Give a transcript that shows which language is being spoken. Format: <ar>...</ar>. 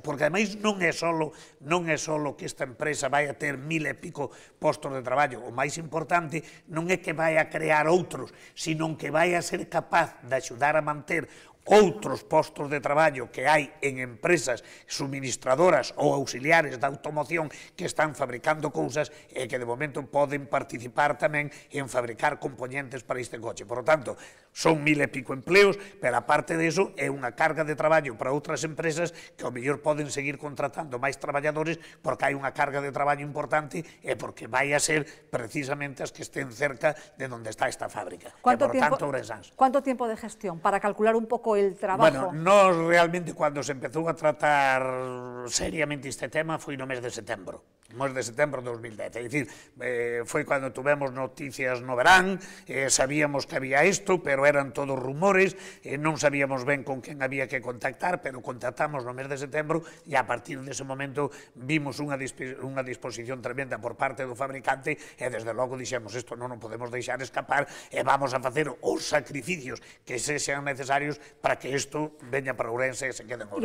<gl>Porque ademais non é solo que esta empresa vai a ter 1000 e pico postos de traballo. O máis importante non é que vai a crear outros, sino que vai a ser capaz de axudar a manter outros postos de traballo que hai en empresas suministradoras ou auxiliares da automoción que están fabricando cousas e que de momento poden participar tamén en fabricar componentes para este coche.</gl> <es>Por lo tanto,</es> <gl>son 1000 e pico empleos, pero</gl> <es>aparte de eso</es> <gl>é unha carga de traballo para outras empresas que ao mellor poden seguir contratando máis traballadores porque hai unha carga de traballo importante e porque vai a ser precisamente as que estén cerca de onde está esta fábrica.</gl> <es>¿Cuánto tiempo de gestión para calcular un pouco el trabajo?</es> <gl>Bueno, nos realmente, cando se empezou a tratar seriamente este tema, foi no mes de setembro. mes de setembro de 2010. É dicir, foi cando tuvemos noticias no verán, sabíamos que había isto, pero eran todos rumores, non sabíamos ben con quen había que contactar, pero contactamos no mes de setembro e a partir dese momento vimos unha disposición tremenda por parte do fabricante e desde logo dixemos isto non o podemos deixar escapar e vamos a facer os sacrificios que sexan necesarios para que isto veña para Ourense e se quede en Ourense.</gl>